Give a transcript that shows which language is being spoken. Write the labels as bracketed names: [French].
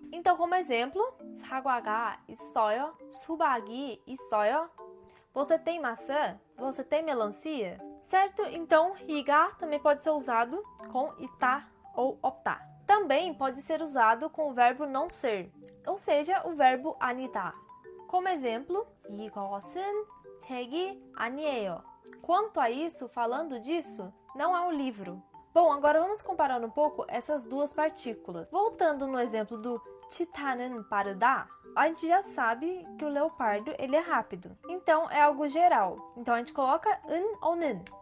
[Portuguese] Então, como exemplo, [Korean] 사과가 있어요? 수박이 있어요? [Portuguese] Você tem maçã? Você tem melancia? Certo? Então, 이가 também pode ser usado com 있다 ou 없다. Também pode ser usado com o verbo não ser, ou seja, o verbo 아니다. Como exemplo, [Korean] 이것은 책이 아니에요. [Portuguese] Quanto a isso, falando disso, não é um livro. Bom, agora vamos comparar um pouco essas duas partículas. Voltando no exemplo do 치타는 빠르다, a gente já sabe que o leopardo ele é rápido. Então, é algo geral. Então, a gente coloca 은 ou 는.